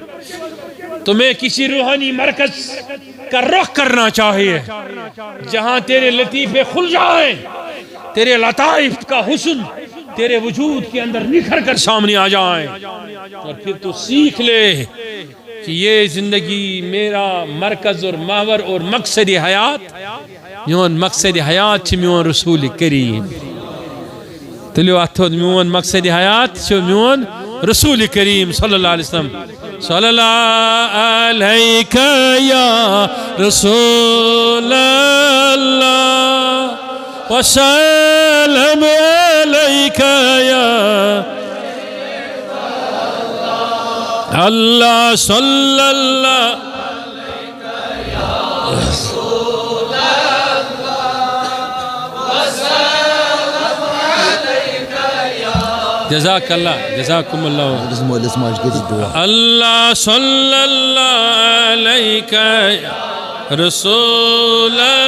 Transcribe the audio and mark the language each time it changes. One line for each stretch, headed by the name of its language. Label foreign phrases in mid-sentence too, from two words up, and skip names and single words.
Urdu: تمہیں کسی روحانی مرکز کا رخ کرنا چاہیے جہاں تیرے لطیفے کھل جائیں تیرے لطائف کا حسن تیرے وجود کے اندر نکھر کر سامنے آ جائیں اور پھر تو سیکھ لے کہ یہ زندگی میرا مرکز اور محور اور مقصد حیات
Kashmiri: میون مقصد حیات میون رسول کریم تلیو اتھود میون مقصد حیات میون رسول کریم
Arabic: صلی اللہ علیہ وسلم صلی اللہ علیکہ یا رسول اللہ وسلم علیکہ یا اللہ صلی اللہ جزاک اللہ جزاکم اللہ اللہ صلی اللہ علیہ رسول